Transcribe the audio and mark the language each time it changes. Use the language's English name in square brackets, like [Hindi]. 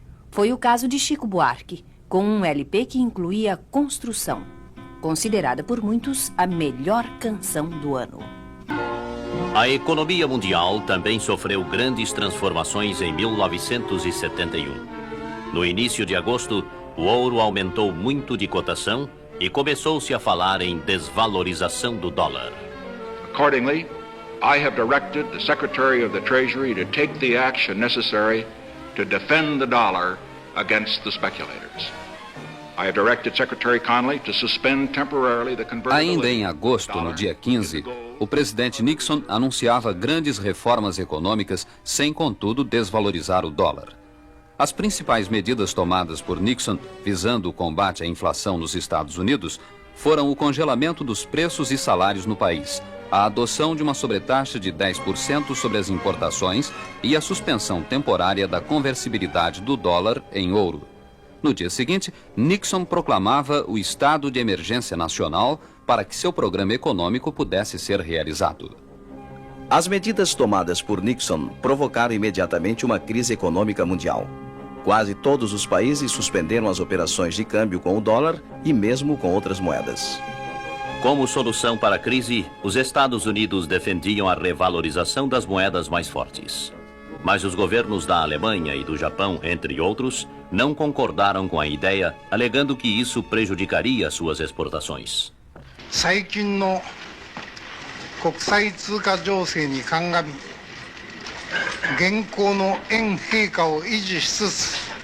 [Portuguese] Foi o caso de Chico Buarque, com um LP que incluía Construção, considerada por muitos a melhor canção do ano. A economia mundial também sofreu grandes transformações em 1971. No início de agosto, o ouro aumentou muito de cotação e começou-se a falar em desvalorização do dólar. [English] Accordingly, I have directed the Secretary of the Treasury to take the action necessary to defend the dollar against the speculators. I have directed Secretary Connally to suspend temporarily the convertibility. [Portuguese] Ainda em agosto, no dia 15, o presidente Nixon anunciava grandes reformas econômicas sem, contudo, desvalorizar o dólar. As principais medidas tomadas por Nixon visando o combate à inflação nos Estados Unidos foram o congelamento dos preços e salários no país, a adoção de uma sobretaxa de 10% sobre as importações e a suspensão temporária da conversibilidade do dólar em ouro. No dia seguinte, Nixon proclamava o estado de emergência nacional para que seu programa econômico pudesse ser realizado. As medidas tomadas por Nixon provocaram imediatamente uma crise econômica mundial. Quase todos os países suspenderam as operações de câmbio com o dólar e mesmo com outras moedas. Como solução para a crise, os Estados Unidos defendiam a revalorização das moedas mais fortes. Mas os governos da Alemanha e do Japão, entre outros, não concordaram com a ideia, alegando que isso prejudicaria suas exportações. [Japanese] 最近の国際通貨情勢に鑑み、現行の円陛下を維持しつつ、